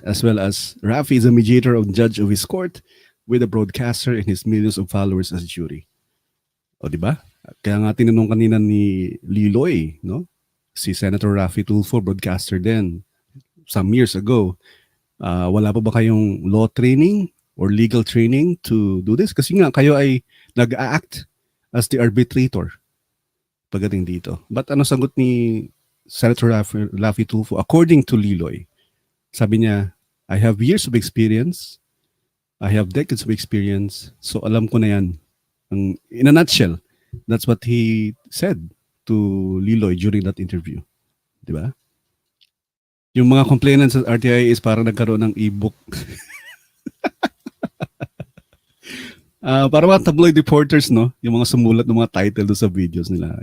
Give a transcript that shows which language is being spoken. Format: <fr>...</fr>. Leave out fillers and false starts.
<en>As well as Rafi is a mediator of judge of his court with a broadcaster and his millions of followers as jury.</en> <tl>O, di ba? Kaya nga tinanong kanina ni Liloy, no? Si Senator Rafi Tulfo, broadcaster din,</tl> <en>some years ago.</en> <tl>Wala pa ba kayong</tl> <en>law training or legal training to do this?</en> <tl>Kasi nga kayo ay nag-act</tl> <en>as the arbitrator</en> <tl>pagdating dito.</tl> <en>But</en> <tl>ano sagot ni Senator Rafi Tulfo?</tl> <en>According to Liloy,</en> <tl>sabi niya,</tl> <en>I have years of experience. I have decades of experience.</en> <tl>So alam ko na yan.</tl> <en>In a nutshell, that's what he said to Liloy during that interview.</en> <tl>Di ba? Yung mga complainants sa RTI is parang nagkaroon ng e-book. Para mga tabloid reporters, no? Yung mga sumulat ng mga title do sa videos nila.</tl>